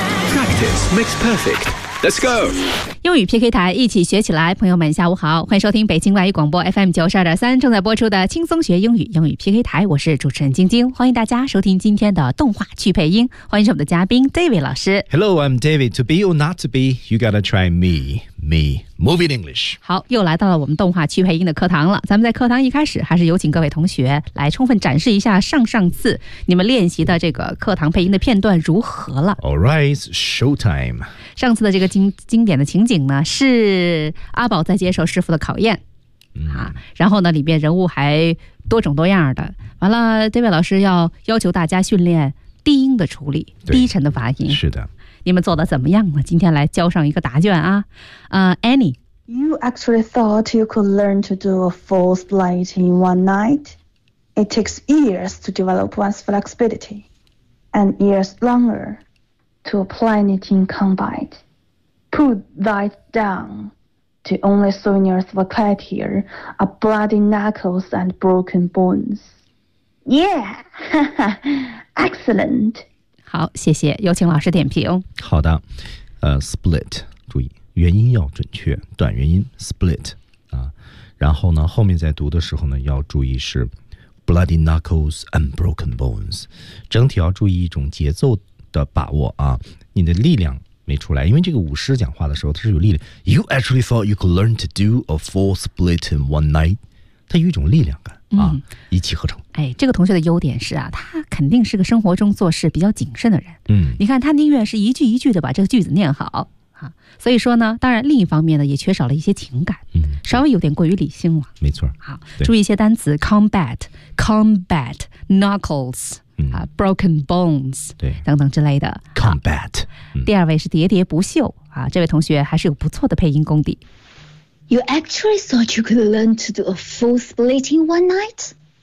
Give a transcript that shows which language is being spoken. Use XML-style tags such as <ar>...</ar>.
<en>Practice makes perfect. Let's go.</en> <zh>英语 PK 台，一起学起来。朋友们下午好，欢迎收听北京外语广播 FM 92.3正在播出的轻松学英语，英语 PK 台，我是主持人晶晶，欢迎大家收听今天的动画去配音，欢迎我们的嘉宾 David 老师。</zh> <en>Hello, I'm David. To be or not to be, you gotta try me. Me, move in English.</en> <zh>好，又来到了我们动画去配音的课堂了。咱们在课堂一开始还是有请各位同学来充分展示一下上上次你们练习的这个课堂配音的片段如何了。</zh> <en>Alright, show time.</en> <zh>上次的这个 经典的情景呢，是阿宝在接受师傅的考验，啊，然后呢里面人物还多种多样的，完了 David 老师要求大家训练低音的处理，低沉的发音。是的，你们做的怎么样呢？今天来交上一个答卷啊。</zh> <en>Annie, You actually thought you could learn to do a full split in one night? It takes years to develop one's flexibility and years longer to apply it in combat. Put thy down to only souvenirs of a cat here are bloody knuckles and broken bones. Yeah! Excellent!</en> <zh>好，谢谢，有请老师点评。好的，split, 注意元音要准确，短元音 split,然后呢后面在读的时候呢要注意是 bloody knuckles and broken bones, 整体要注意一种节奏的把握啊，你的力量没出来，因为这个舞狮讲话的时候它是有力量。</zh> <en>You actually thought you could learn to do a full split in one night, 它有一种力量感，一气呵成。</en> <zh>哎，这个同学的优点是啊，他肯定是个生活中做事比较谨慎的人，你看他宁愿是一句一句的把这个句子念好，所以说呢，当然另一方面呢也缺少了一些情感，稍微有点过于理性了。没错，好，注意一些单词 combat, knucklesbroken bones, 对，等等之类的。</zh> <en>Combat,</en> <zh>第二位是喋喋不休啊，这位同学还是有不错的配音功底。</zh> <en>You actually thought you could learn to do a full split in one night?</en>